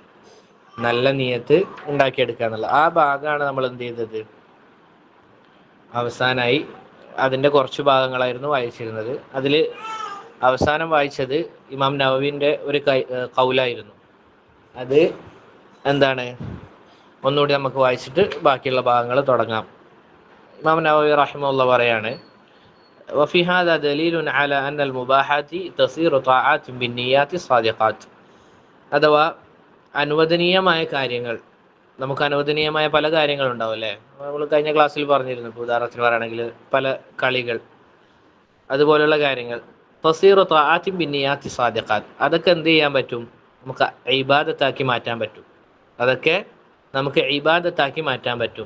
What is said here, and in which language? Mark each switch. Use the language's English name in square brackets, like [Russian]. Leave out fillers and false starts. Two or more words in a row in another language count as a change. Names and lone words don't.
[Malayalam] ആ ഭാഗമാണ് നമ്മൾ എന്ത് ചെയ്തത്, അവസാനായി അതിൻ്റെ കുറച്ച് ഭാഗങ്ങളായിരുന്നു വായിച്ചിരുന്നത്. അതിൽ അവസാനം വായിച്ചത് ഇമാം നവവിൻ്റെ ഒരു ഖൗലായിരുന്നു. അത് എന്താണ്, ഒന്നുകൂടി നമുക്ക് വായിച്ചിട്ട് ബാക്കിയുള്ള ഭാഗങ്ങൾ തുടങ്ങാം. ഇമാം നവവി റഹിമഹുല്ലാഹ് പറയാണ്, [Arabic] وفي هذا دليل على أن المباحات تصير طاعات بالنيات الصادقات. [Malayalam] അഥവാ അനുവദനീയമായ കാര്യങ്ങൾ, നമുക്ക് അനുവദനീയമായ പല കാര്യങ്ങളുണ്ടാവും അല്ലേ. നമ്മൾ കഴിഞ്ഞ ക്ലാസ്സിൽ പറഞ്ഞിരുന്നു. ഇപ്പോൾ ഉദാഹരണത്തിന് പറയുകയാണെങ്കിൽ പല കളികൾ, അതുപോലുള്ള കാര്യങ്ങൾ [Arabic] تصير طاعات بالنيات الصادقات, [Malayalam] അതൊക്കെ എന്ത് ചെയ്യാൻ പറ്റും, നമുക്ക് ഇബാദത്താക്കി മാറ്റാൻ പറ്റും.